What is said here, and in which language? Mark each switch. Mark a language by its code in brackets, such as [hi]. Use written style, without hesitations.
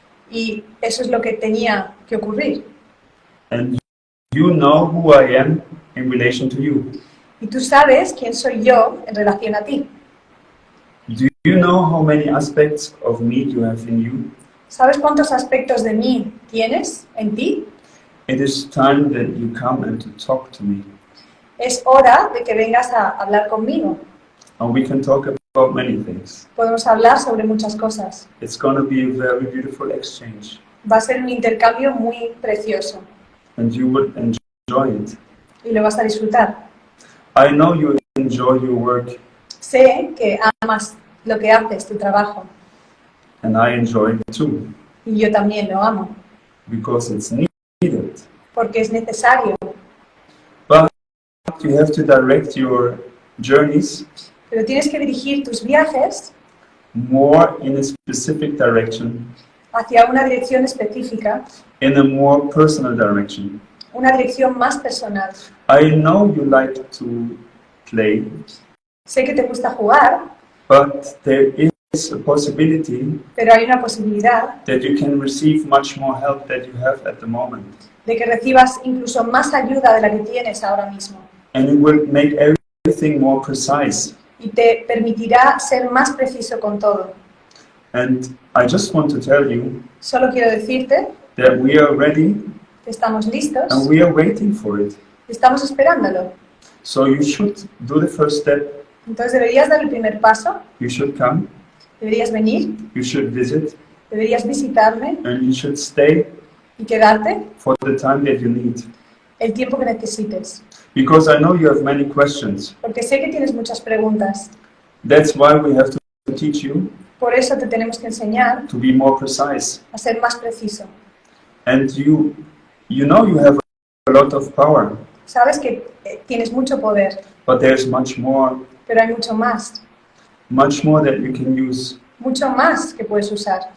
[es] y eso es lo que tenía que ocurrir. [en] And you know who I am in relation to you. [es] Y tú sabes quién soy yo en relación a ti. [en] Do you know how many aspects of me you have in you? [es] ¿Sabes cuántos aspectos de mí tienes en ti? [en] It is time that you come and to talk to me. [es] Es hora de que vengas a hablar conmigo. [en] And we can talk about many things. [es] Podemos hablar sobre muchas cosas. [en] It's going to be a very beautiful exchange. [es] Va a ser un intercambio muy precioso [en] And you would enjoy it. [es] y lo vas a disfrutar. [en] I know you enjoy your work, [es] Sé que amas lo que haces, tu trabajo, [en] and I enjoy it too, [es] y yo también lo amo, [en] because it's needed. [es] porque es necesario. [en] But you have to direct your journeys [es] Pero tienes que dirigir tus viajes [en] more in a specific direction, [es] hacia una dirección específica, [en] in a more personal direction. [es] una dirección más personal. [en] I know you like to play, [es] Sé que te gusta jugar, [en] but there is a possibility [es] pero hay una posibilidad [en] that you can receive much more help that you have at the moment. [es] de que recibas incluso más ayuda de la que tienes ahora mismo [en] And it will make everything more precise. [es] y te permitirá ser más preciso con todo. [en] And I just want to tell you [es] Solo quiero decirte [en] that we are ready [es] que estamos listos [en] and we are waiting for it. [es] y estamos esperándolo. [en] So you should do the first step. [es] Entonces deberías dar el primer paso, [en] You should come, [es] deberías venir, [en] you should visit, [es] deberías visitarme [en] and you should stay [es] y quedarte [en] for the time that you need. [es] el tiempo que necesites. [en] Because I know you have many questions. [es] Porque sé que tienes muchas preguntas. [en] That's why we have to teach you [es] Por eso te tenemos que enseñar [en] to be more precise. [es] a ser más preciso. [en] And you You know you have a lot of power, [es] Sabes que tienes mucho poder, [en] but there's much more [es] pero hay mucho más [en] that you can use. [es] mucho más que puedes usar.